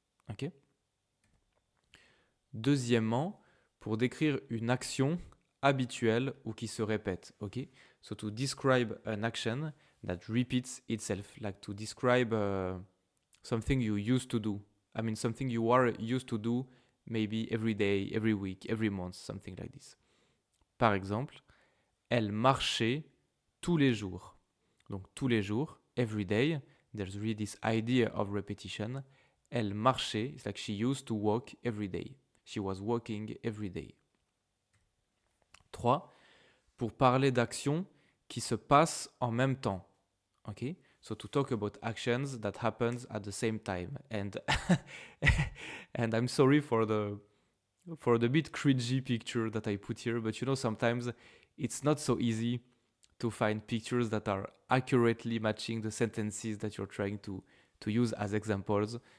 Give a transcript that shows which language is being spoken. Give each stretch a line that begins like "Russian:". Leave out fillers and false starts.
French: Ok? Deuxièmement, pour décrire une action habituelle ou qui se répète. Ok?
English: So to describe an action that repeats itself, like to describe something you used to do. I mean, something you are used to do maybe every day, every week, every month, something like this.
French: Par exemple, elle marchait tous les jours. Donc tous les jours,
English: every day, there's really this idea of repetition.
French: Elle marchait,
English: it's like she used to walk every day. She was walking every day. 3.
French: Pour parler d'actions qui se passent en même temps. Okay?
English: So to talk about actions that happens at the same time. And and I'm sorry for the bit cringy picture that I put here, but you know, sometimes it's not so easy to find pictures that are accurately matching the sentences that you're trying to use as examples.